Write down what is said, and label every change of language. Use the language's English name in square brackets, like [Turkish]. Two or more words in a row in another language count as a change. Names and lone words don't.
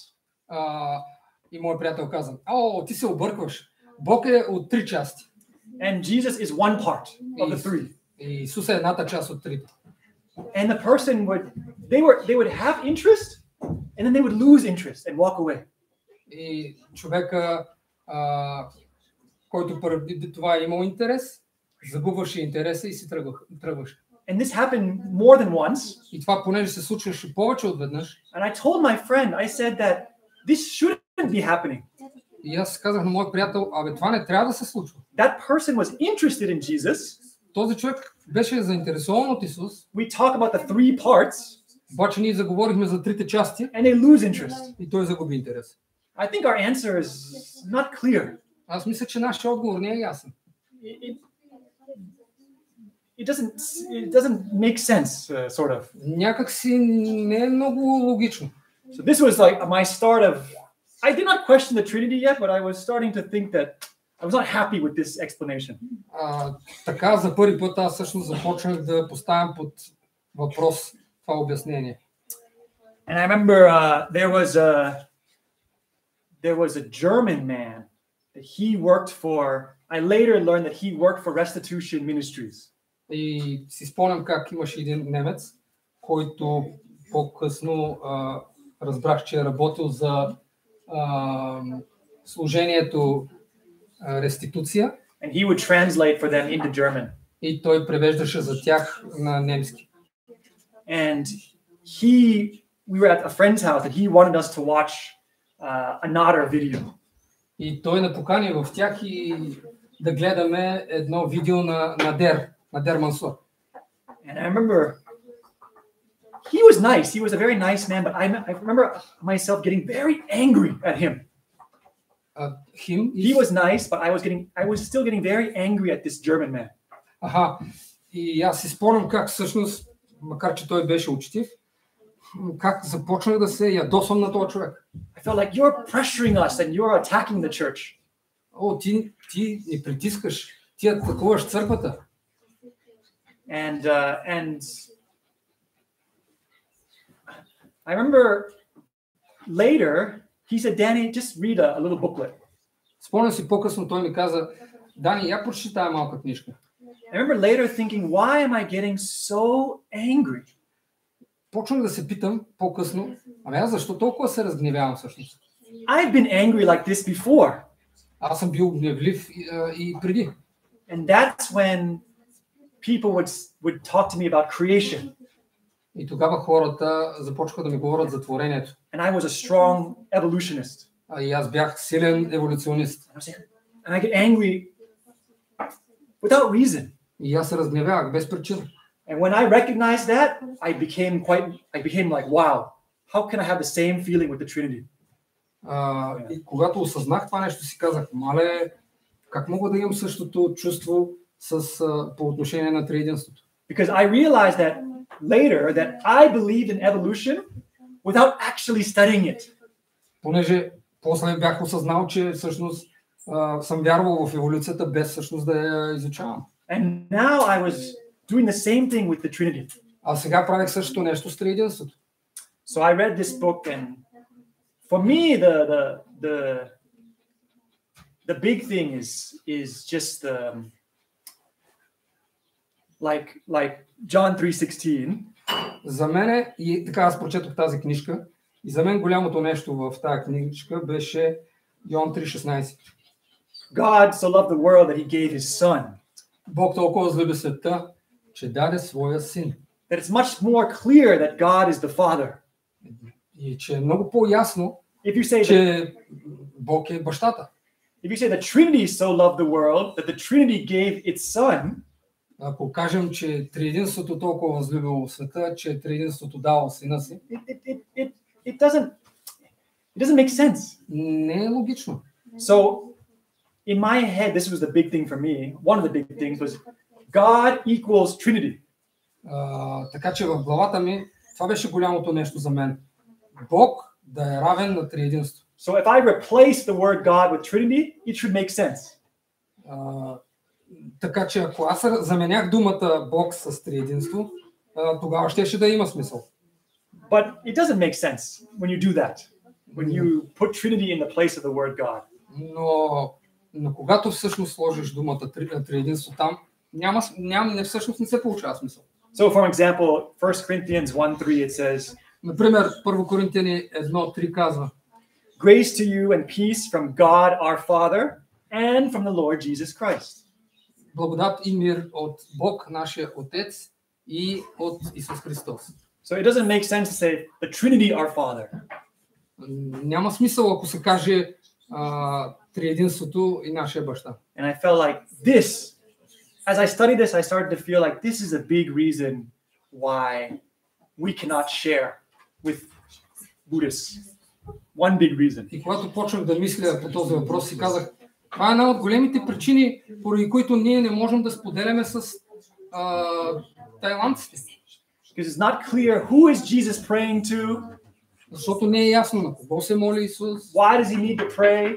[Bulgarian] И моят приятел каза, ти се объркваш. Бог е от 3 части. [English] And Jesus is 1 part of the 3. [Bulgarian] И Исус е едната част от 3. [English] And the person they would have interest and then they would lose interest and walk away. [Bulgarian] И човека, който преди това е имал интерес, загубваше интереса и си тръгваше. [English] And this happened more than once. [Bulgarian] И това понеже се случваше повече от веднъж. [English] And I told my friend, I said that this shouldn't be happening. [Bulgarian] И аз казах на моят приятел, това не трябва да се случва. [English] That person was interested in Jesus. [Bulgarian] Този човек беше заинтересован от Исус. [English] We talk about the 3 parts. [Bulgarian] Обаче ние заговорихме за 3 части. [English] And they lose interest. [Bulgarian] И той загуби интерес. [English] I think our answer is not clear. [Bulgarian] Аз мисля, че нашия отговор не е ясен. [English] It doesn't make sense, sort of. [Bulgarian] Някак си не е много логично. [English] So this was like my start of. I did not question the Trinity yet, but I was starting to think that I was not happy with this explanation. [Bulgarian] Така за първи път аз всъщност започнах да поставям под въпрос това обяснение. [English] And I remember there was a German man that he worked for. I later learned that he worked for Restitution Ministries. [Bulgarian] И си спомням как имаше един немец, който по-късно разбрах, че е работил за служението реституция. [English] And he would translate for them into German. [Bulgarian] И той превеждаше за тях на немски. [English] And we were at a friend's house and he wanted us to watch another video. [Bulgarian] И той не покани в тях и да гледаме едно видео на Надер Мансур. [English] And I remember he was nice. He was a very nice man, but I remember myself getting very angry at him. He was nice, but I was still getting very angry at this German man. [Bulgarian] И аз си спомням как всъщност, макар че той беше учтив, как започнах да се ядосвам на този човек. [English] I felt like you're pressuring us and you're attacking the church. [Bulgarian] Ти ни притискаш, ти атакуваш църквата. [English] And I remember later he said, Danny, just read a little booklet. [Bulgarian] Спомням си по-късно той ми каза, Дани, я прочети тая малка книжка. [English] I remember later thinking, why am I getting so angry? [Bulgarian] Почнах да се питам по-късно, аз защо толкова се разгневявам всъщност? [English] I've been angry like this before. [Bulgarian] Аз съм бил гневлив и преди. [English] And that's when people would talk to me about creation. [Bulgarian] И тогава хората започнаха да ми говорят за творението. [English] And I was a strong evolutionist. [Bulgarian] И аз бях силен еволюционист. [English] And I get angry without reason. [Bulgarian] И аз се разгневявах без причина. [English] And when I recognized that, I became like, wow, how can I have the same feeling with the Trinity? [Bulgarian] И когато осъзнах това нещо, си казах, мале, как мога да имам същото чувство по отношение на триединството? [English] Because I realized that later that I believed in evolution without later that I believed in evolution without actually studying it. [Bulgarian] Понеже после бях осъзнал, че всъщност съм вярвал в еволюцията без всъщност да я изучавам. [English] And now I was doing the same thing with the Trinity. [Bulgarian] А сега правих същото нещо с триединството. [English] So I read this book, and for me the big thing is just like John 3:16. [Bulgarian] За мен, и така аз прочетох тази книжка, и за мен голямото нещо в тази книжка беше Йоан 3:16. [English] God so loved the world that he gave his son. [Bulgarian] Бог толкова възлюби света, че даде своя син. [English] That it's much more clear that God is the Father. [Bulgarian] И че е много по-ясно, [English] If you say [Bulgarian] че Бог е бащата. [English] If you say the Trinity so loved the world that the Trinity gave its son, [Bulgarian] ако кажем, че триединството толкова възлюбило света, че триединството дало сина си, [English] it doesn't make sense. [Bulgarian] Не е логично. [English] So in my head, this was the big thing for me. One of the big things was God equals Trinity. [Bulgarian] Така че в главата ми това беше голямото нещо за мен. Бог да е равен на триединство. [English] So if I replace the word God with Trinity, it should make sense. [Bulgarian] Така че ако аз заменях думата Бог с триединство, тогава ще да има смисъл. [English] But it doesn't make sense when you do that. When you put Trinity in the place of the word God. [Bulgarian] Но когато всъщност сложиш думата триединство там, всъщност не се получава смисъл. [English] So for example, 1 Corinthians 1:3 it says, [Bulgarian] например, 1 Коринтияни 1:3 казва: [English] Grace to you and peace from God our Father and from the Lord Jesus Christ. [Bulgarian] Благодат и мир от Бог нашия Отец и от Исус Христос. [English] So it doesn't make sense to say the Trinity our Father. [Bulgarian] Няма смисъл ако се каже триединството и нашия баща. [English] And I felt like this, as I studied this, I started to feel like this is a big reason why we cannot share with Buddhists. One big reason. [Bulgarian] И когато почнах да мисля по този въпрос, си казах, това е една от големите причини, поради които ние не можем да споделяме с тайландците. [English] Because it's not clear who is Jesus praying to. [Bulgarian] Защото не е ясно на кого се моли Исус. [English] Why does he need to pray?